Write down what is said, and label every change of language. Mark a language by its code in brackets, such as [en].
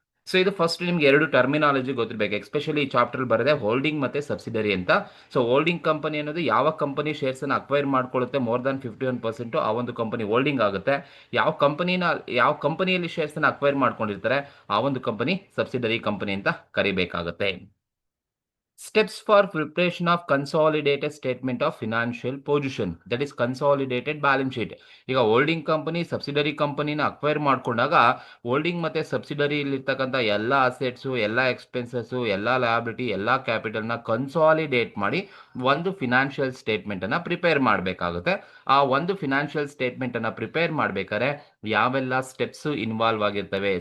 [kn] So ಇದು first ನಿಮ್ಗೆ ಎರಡು ಟರ್ಮಿನಾಲಜಿ ಗೊತ್ತಿರಬೇಕು, ಎಸ್ಪೆಷಲಿ ಈ ಚಾಪ್ಟರ್ ಬರದೆ ಹೋಲ್ಡಿಂಗ್ ಮತ್ತೆ ಸಬ್ಸಿಡರಿ ಅಂತ. ಸೊ ಹೋಲ್ಡಿಂಗ್ ಕಂಪನಿ ಅನ್ನೋದು ಯಾವ ಕಂಪನಿ ಶೇರ್ಸ್ ಅನ್ನು ಅಕ್ವೈರ್ ಮಾಡ್ಕೊಳ್ಳುತ್ತೆ ಮೋರ್ ದನ್ 51%, ಆ ಒಂದು ಕಂಪನಿ ಹೋಲ್ಡಿಂಗ್ ಆಗುತ್ತೆ. ಯಾವ ಕಂಪನಿಯಲ್ಲಿ ಶೇರ್ಸ್ ಅನ್ನು ಅಕ್ವೈರ್ ಮಾಡ್ಕೊಂಡಿರ್ತಾರೆ ಆ ಒಂದು ಕಂಪನಿ ಸಬ್ಸಿಡರಿ ಕಂಪನಿ ಅಂತ ಕರಿಬೇಕಾಗುತ್ತೆ. [en] Steps for preparation of consolidated statement of financial position, that is consolidated balance sheet. [kn] ಈಗ ಹೋಲ್ಡಿಂಗ್ ಕಂಪನಿ ಸಬ್ಸಿಡರಿ ಕಂಪನಿನ ಅಕ್ವೈರ್ ಮಾಡ್ಕೊಂಡಾಗ ಹೋಲ್ಡಿಂಗ್ ಮತ್ತೆ ಸಬ್ಸಿಡರಿ ಇರ್ತಕ್ಕಂಥ ಎಲ್ಲ ಅಸೆಟ್ಸು, ಎಲ್ಲ ಎಕ್ಸ್ಪೆನ್ಸಸ್ಸು, ಎಲ್ಲ ಲಯಬಿಲಿಟಿ, ಎಲ್ಲ ಕ್ಯಾಪಿಟಲ್ನ ಕನ್ಸಾಲಿಡೇಟ್ ಮಾಡಿ ಒಂದು ಫಿನಾನ್ಷಿಯಲ್ ಸ್ಟೇಟ್ಮೆಂಟ್ ಅನ್ನ ಪ್ರಿಪೇರ್ ಮಾಡಬೇಕಾಗುತ್ತೆ. ಆ ಒಂದು ಫಿನಾನ್ಷಿಯಲ್ ಸ್ಟೇಟ್ಮೆಂಟ್ ಅನ್ನ ಪ್ರಿಪೇರ್ ಮಾಡಬೇಕಾದ್ರೆ ಯಾವೆಲ್ಲ ಸ್ಟೆಪ್ಸ್ ಇನ್ವಾಲ್ವ್ ಆಗಿರ್ತವೆ?